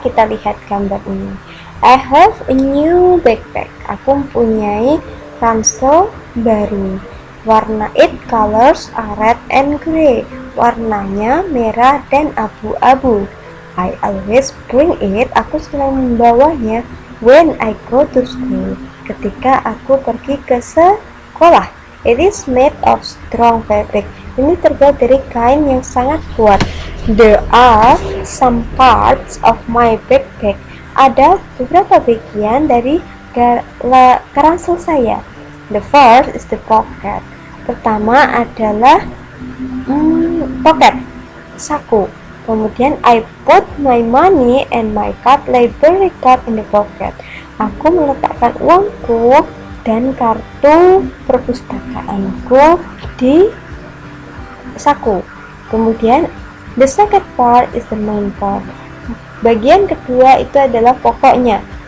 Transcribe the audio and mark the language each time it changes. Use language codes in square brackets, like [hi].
[id] Kita lihat gambar ini. [en] I have a new backpack. [id] Aku mempunyai ransel baru. [en] Warna it colors are red and gray. [id] Warnanya merah dan abu-abu. [en] I always bring it. [id] Aku selalu membawanya [en] when I go to school. [id] Ketika aku pergi ke sekolah. [en] It is made of strong fabric. [id] Ini terbuat dari kain yang sangat kuat. [en] There are some parts of my backpack. [id] Ada beberapa bagian dari ransel saya. [en] The first is the pocket. [id] Pertama adalah pocket, saku. [en] Kemudian I put my money and my library card in the pocket. [id] Aku meletakkan uangku dan kartu perpustakaanku di saku. [en] Kemudian the second part is the main part. [id] Bagian kedua itu adalah pokoknya.